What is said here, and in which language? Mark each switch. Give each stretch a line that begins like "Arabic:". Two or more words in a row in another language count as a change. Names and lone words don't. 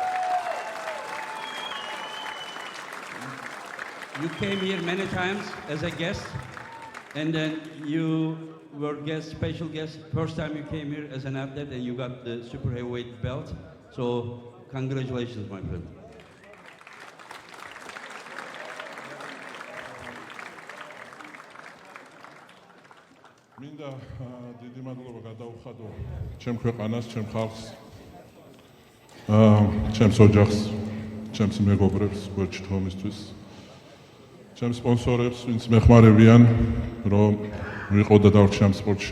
English: You came here many times as a guest, and then you were special guest. First time you came here as an athlete, and you got the super heavyweight belt. So congratulations, my friend.
Georgian: მინდა დიდი მადლობა გადაუხადო ჩემ ქვეყანას, ჩემ ხალხს, ჩემს ოჯახს, ჩემს მეგობრებს გვერდში თომისთვის, ჩემს სპონსორებს, ვინც მეხმარებიან, რომ ვიყო და დავრჩი ამ სპორტში.